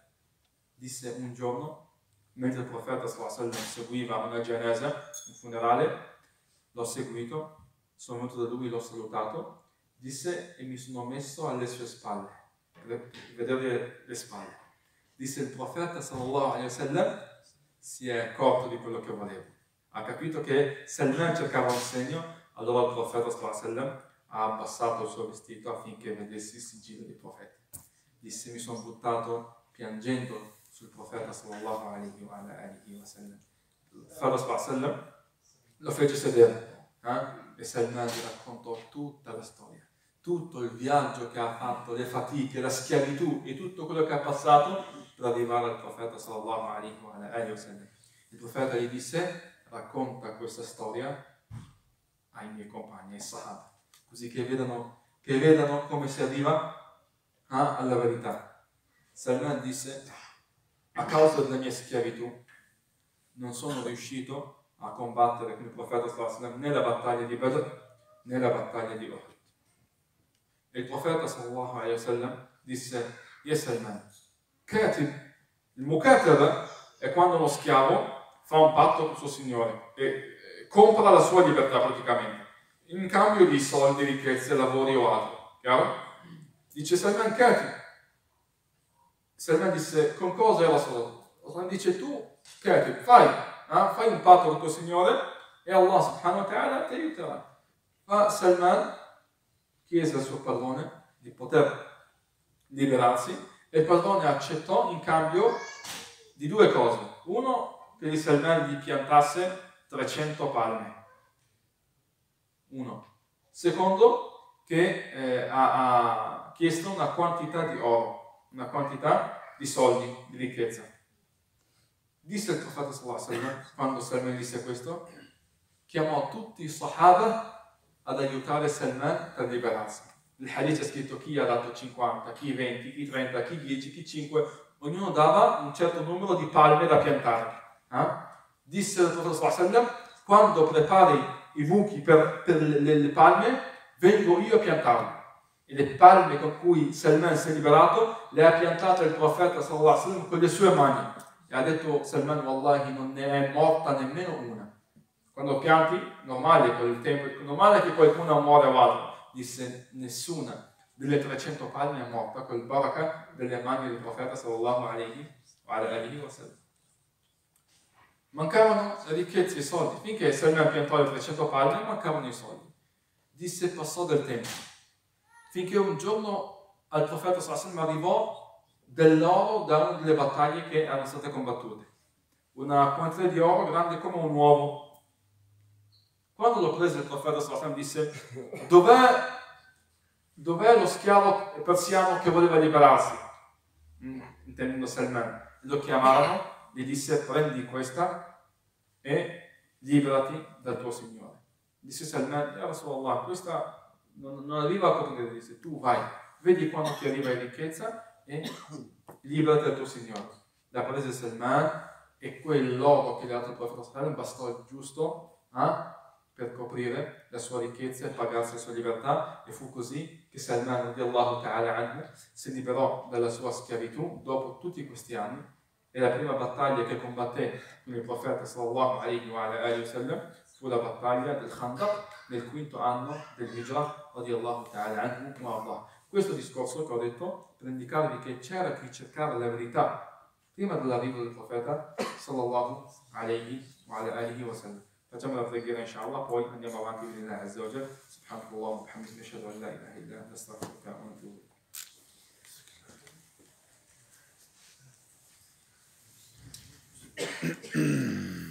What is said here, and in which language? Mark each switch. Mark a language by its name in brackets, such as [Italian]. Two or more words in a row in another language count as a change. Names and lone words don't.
[Italian] Disse un giorno, mentre il profeta sallallahu seguiva una genesa, un funerale, l'ho seguito, sono venuto da lui, l'ho salutato, disse e mi sono messo alle sue spalle, per vedere le spalle. Disse il profeta [Arabic] صلى الله عليه وسلم, [Italian] si è accorto di quello che volevo. Ha capito che Salman cercava un segno, allora il profeta [Arabic] صلى الله عليه وسلم [Italian] ha abbassato il suo vestito affinché vedessi il sigillo dei profeti. Disse, mi sono buttato piangendo sul profeta [Arabic] صلى الله عليه وسلم. [Italian] Il profeta [Arabic] صلى الله عليه وسلم [Italian] lo fece sedere e Salman gli raccontò tutta la storia, tutto il viaggio che ha fatto, le fatiche, la schiavitù e tutto quello che ha passato per arrivare al profeta [Arabic] صلى الله عليه وسلم. [Italian] Il profeta gli disse, racconta questa storia ai miei compagni, ai sahaba, così che vedano come si arriva alla verità. Salman disse, a causa della mia schiavitù non sono riuscito a combattere con il profeta [Arabic] صلى الله عليه وسلم [Italian] né la battaglia di Badr né la battaglia di Uhud. E il profeta [Arabic] صلى الله عليه وسلم [Italian] disse, [Arabic] يا سلمان كاتب, [Italian] il mukataba è quando uno schiavo fa un patto con il suo signore e compra la sua libertà praticamente, in cambio di soldi, ricchezze, lavori o altro, chiaro? Dice Salman, katib. Salman disse, con cosa è la sua? Salman dice, tu, katib, fai un patto con il tuo signore e [Arabic] الله سبحانه وتعالى [Italian] ti aiuterà. Ma Salman chiese al suo padrone di poter liberarsi e il padrone accettò in cambio di due cose. Uno, che Salman gli piantasse 300 palme. Uno. Secondo, che ha chiesto una quantità di oro, una quantità di soldi, di ricchezza. Disse il profeta [Arabic] صلى الله عليه وسلم, [Italian] quando Salman disse questo, chiamò tutti i sahaba ad aiutare Salman per liberarsi. Il hadith è scritto chi ha dato 50, chi 20, chi 30, chi 10, chi 5, ognuno dava un certo numero di palme da piantare. Disse il profeta [Arabic] صلى الله عليه وسلم, [Italian] quando prepari i buchi per le palme, vengo io a piantarle. E le palme con cui Salman si è liberato le ha piantate il profeta [Arabic] صلى الله عليه وسلم [Italian] con le sue mani. E ha detto Salman, wallahi, non ne è morta nemmeno una. Quando pianti, normale con il tempo, normale che qualcuno muore o altro. Disse, nessuna delle 300 palme è morta col baraka delle mani del profeta [Arabic] صلى الله عليه وسلم. [Italian] Mancavano le ricchezze e i soldi. Finché Salman piantò le 300 palme, mancavano i soldi. Disse, passò del tempo. Finché un giorno al profeta [Arabic] صلى الله عليه وسلم [Italian] arrivò dell'oro da una delle battaglie che erano state combattute. Una quantità di oro grande come un uovo. Quando lo prese il profeta [Arabic] صلى الله عليه وسلم [Italian] disse, dov'è lo schiavo persiano che voleva liberarsi? Intendendo Salman. Lo chiamarono, gli disse, prendi questa e liberati dal tuo signore. Disse Salman, [Arabic] يا رسول الله, [Italian] questa non arriva a coprire, disse, tu vai, vedi quando ti arriva in ricchezza e liberati dal tuo signore. La prese Salman e quell'oro che gli ha dato il profeta [Arabic] صلى الله عليه وسلم [Italian] bastò il giusto per coprire la sua ricchezza e pagarsi la sua libertà, e fu così che Salman [Arabic] رضي الله تعالى عنه [Italian] si liberò dalla sua schiavitù dopo tutti questi anni. E la prima battaglia che combatté con il profeta [Arabic] صلى الله عليه وسلم [Italian] fu la battaglia del Khandaq nel quinto anno dell'Hijra [Arabic] رضي الله تعالى عنه والله. [Italian] Questo discorso che ho detto per indicarvi che c'era chi cercava la verità prima dell'arrivo del profeta [Arabic] صلى الله عليه وسلم. [Italian] Facciamo la preghiera inshallah, poi andiamo avanti con [Arabic] الله عز وجل. سبحانك الله وبحمدك أشهد أن لا إله إلا أنت أستغفرك وأتوب إليك.